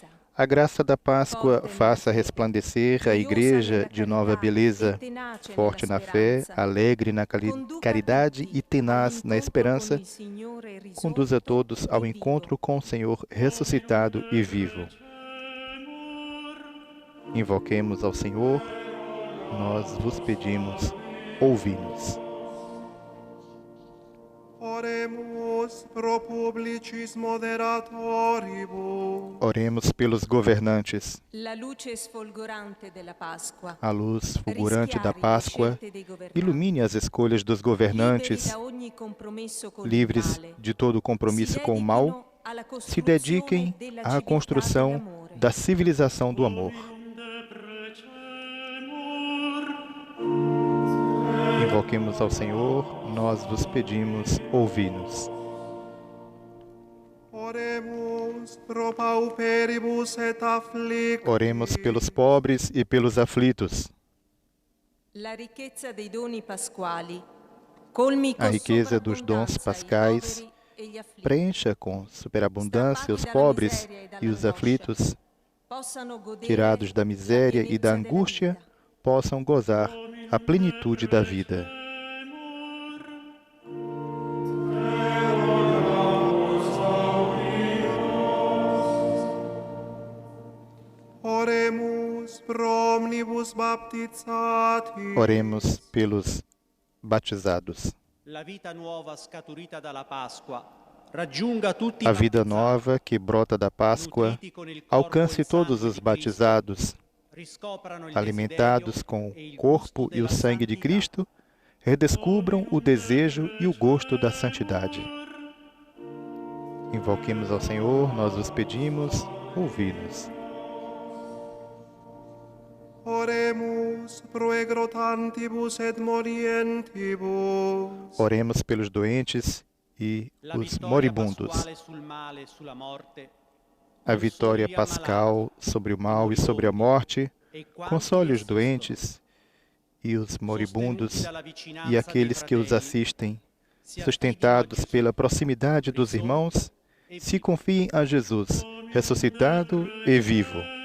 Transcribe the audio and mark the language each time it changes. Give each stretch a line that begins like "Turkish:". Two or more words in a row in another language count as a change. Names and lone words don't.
Portuguese: A graça da Páscoa faça resplandecer a Igreja de nova beleza, forte na fé, alegre na caridade e tenaz na esperança, conduza todos ao encontro com o Senhor ressuscitado e vivo. Invoquemos ao Senhor, nós vos pedimos, ouvi-nos.
Latin: Oremus pro publicis moderatoribus.
Portuguese: Oremos pelos governantes.
Italian: La luce sfolgorante della Pasqua.
Portuguese: A luz fulgurante da
Italian: rischiari le
Portuguese: Páscoa
Italian: scelte dei governanti.
Portuguese: ilumine as escolhas dos governantes,
Italian: Liberi da ogni compromesso con il
Portuguese: livres
Italian: male.
Portuguese: de todo compromisso com o mal, se dediquem à construção da civilização do amor. Invoquemos ao Senhor, nós vos pedimos, ouvi-nos.
Latin: Oremus pro pauperibus et afflictis.
Portuguese: Oremos pelos pobres e pelos aflitos.
Italian: La ricchezza dei doni pasquali colmi
Portuguese: A
Italian: con
Portuguese: riqueza dos dons
Italian: sovrabbondanza
Portuguese: pascais
Italian: i poveri e gli afflitti.
Portuguese: preencha com superabundância os pobres e os aflitos,
Italian: Possano godere
Portuguese: tirados da miséria e da
Italian: la pienezza
Portuguese: angústia,
Italian: della vita.
Portuguese: possam gozar a plenitude da vida.
Latin: Oremus pro omnibus baptizatis.
Portuguese: Oremos pelos batizados.
Italian: La vita nuova scaturita dalla Pasqua raggiunga tutti
Portuguese: A
Italian: i
Portuguese: vida
Italian: battezzati,
Portuguese: nova que brota da Páscoa
Italian: nutriti con il corpo e
Portuguese: alcance
Italian: il sangue
Portuguese: todos os
Italian: di Cristo,
Portuguese: batizados,
Italian: riscoprano il
Portuguese: alimentados
Italian: desiderio
Portuguese: com
Italian: e il
Portuguese: o corpo
Italian: gusto
Portuguese: e o
Italian: della
Portuguese: sangue de
Italian: santità.
Portuguese: Cristo, redescubram o desejo e o gosto da santidade. Invoquemos ao Senhor, nós os pedimos, ouvi-nos.
Latin: Oremus pro egrotantibus et morientibus.
Portuguese: Oremos pelos doentes e
Italian: La
Portuguese: os
Italian: vittoria
Portuguese: moribundos.
Italian: pasquale sul male e sulla morte
Portuguese: A vitória pascal sobre o mal e sobre a morte
Italian: e quanti
Portuguese: console os
Italian: essi
Portuguese: doentes e os
Italian: sono,
Portuguese: moribundos
Italian: sostenuti dalla vicinanza
Portuguese: e aqueles
Italian: dei
Portuguese: que os
Italian: fratelli,
Portuguese: assistem,
Italian: si
Portuguese: sustentados
Italian: affidino a
Portuguese: pela
Italian: Gesù,
Portuguese: proximidade dos irmãos, e se confiem a Jesus, ressuscitado e vivo.